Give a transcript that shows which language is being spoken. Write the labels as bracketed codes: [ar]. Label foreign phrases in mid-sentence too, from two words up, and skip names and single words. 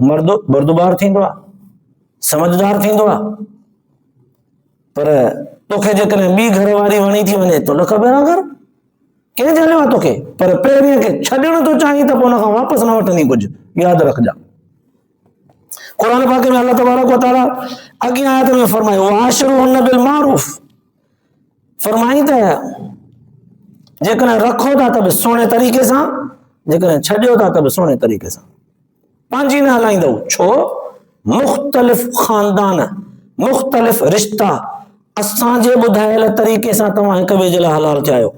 [sd] मर्द बुरदबार थींदो आहे, समझदार थींदो आहे। पर तोखे जेकॾहिं ॿी घर वारी वणी थी वञे तो न ख़बर आहे कर कंहिं झलियो आहे तोखे, पर पहिरीं खे छॾणु तो चाहीं त पोइ उन खां वापसि न वठंदी कुझु, यादि रखजा। कुरान पाक में [ar] الله تبارك وتعالى [sd] अॻियां आयत में फरमायो [ar] وعاشروهن بالمعروف, [sd] फरमाई त जेकॾहिं रखो था त बि सुहिणे तरीक़े सां, जेकॾहिं छॾियो था त बि सुहिणे तरीक़े सां। पंहिंजी न हलाईंदव, छो मुख़्तलिफ़ ख़ानदान, मुख़्तलिफ़ रिश्ता असांजे ॿुधायल तरीक़े सां तव्हां हिक ॿिए जे लाइ हलाल थिया आहियो।